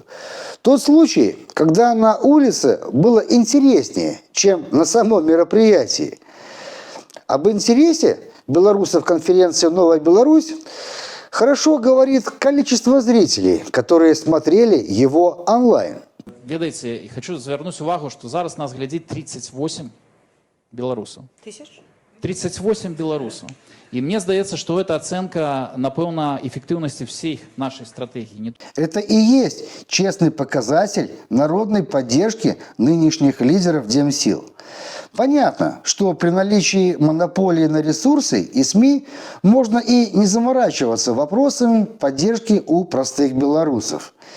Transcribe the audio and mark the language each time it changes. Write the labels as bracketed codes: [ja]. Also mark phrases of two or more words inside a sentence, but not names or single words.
[ru] Тот случай, когда на улице было интереснее, чем на самом мероприятии. Об интересе белорусов конференции «Новая Беларусь» Хорошо говорит количество зрителей, которые смотрели его онлайн. [be] Ведаеце, і хочу звярнуць увагу, што зараз нас глядзіць 38 беларусаў. Тысяч? 38 беларусаў. І мне здаецца, што гэта ацэнка, напэўна, эффектыўнасці всей нашай стратэгіі. [ru] Это и есть честный показатель народной поддержки нынешних лидеров Демсил. Понятно, что при наличии монополии на ресурсы и СМИ можно и не заморачиваться вопросами поддержки у простых белорусов.